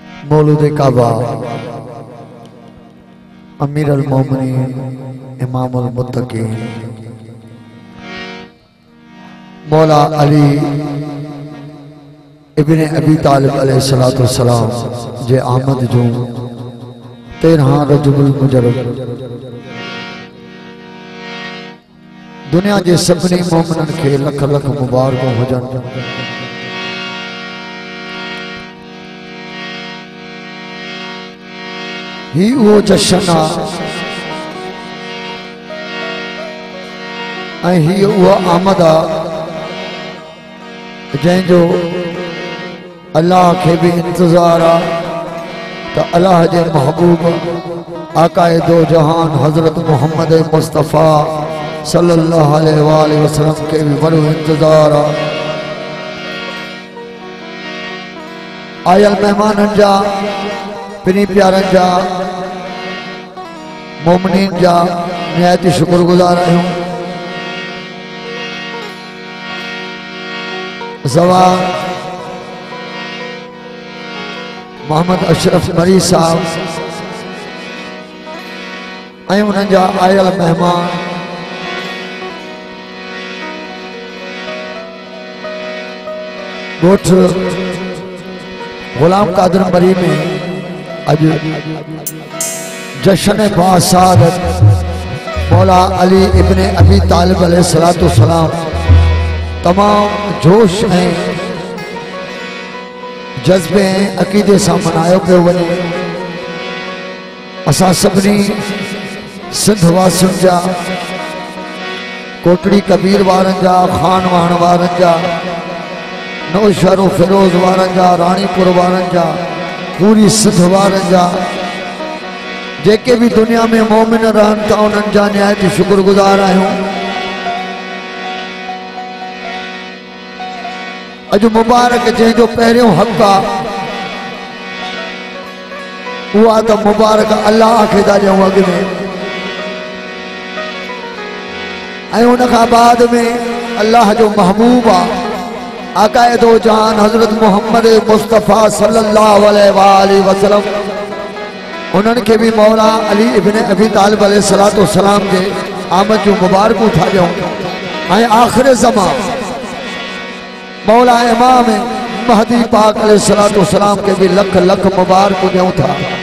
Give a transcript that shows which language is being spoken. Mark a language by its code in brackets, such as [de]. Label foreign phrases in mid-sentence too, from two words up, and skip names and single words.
[sd] मौलूद काबा [ar] أمير المؤمنين إمام المتقين [sd] मौला अली इब्ने अबी तालिब [ar] عليه الصلاة والسلام [sd] जे आमद जो 13 रजबुल मुजर्रम दुनिया के सभी मोमिनन के लख लख मुबारक हुजन। ही वो जशन आ ही वो आमद आ जैंजो अल्लाह के भी इंतजार आ तो अल्लाह के महबूब आकाए दो जहान हजरत मोहम्मद मुस्तफ़ा [ar] صلى الله عليه وسلم [sd] के भी बड़ो इंतजार आ। आयल मेहमान जा पिनी प्यारन जा मोमिनीन जा निहायत शुक्रगुजार आहियूं। जवान मोहम्मद अशरफ मरी साहब ऐं उन्हनि जा आयल मेहमान गोठ गुलाम कादर मरी में अज जश्न बासादत मौला अली इब्ने अबी तालिब [ar] عليه الصلاة والسلام [sd] तमाम जोश में जज्बे अकीदे से मनायो पे वने। असा सबनी सिंध वासियुनि जा कोटड़ी कबीर वारन जा खान वाहन वारन जा नौशहरो फिरोज वारन जा रानीपुर वारन जा पूरी सिंध वारन जा जेके भी दुनिया में मोमिन रहन था उन्हनि जा निहायत शुक्रगुजार आहियूं। अज मुबारक जैंजो पहिरियों हक़ आ उहा तो मुबारक अल्लाह खे था ॾियूं अॻ में ऐं उन खां बाद में अल्लाह जो महबूब आ आकाए दो जहान हजरत मोहम्मद मुस्तफ़ा [ar] صلى الله عليه وسلم [sd] उन्हनि खे भी मौला अली इब्ने अबी तालिब [ar] عليه الصلاة والسلام [sd] जे आमद जो मुबारकूं था ॾियूं। ऐं आख़िर ज़मान मौला इमाम महदी पाक [ar] عليه الصلاة والسلام [sd] के भी लख लख मुबारक ॾियूं था।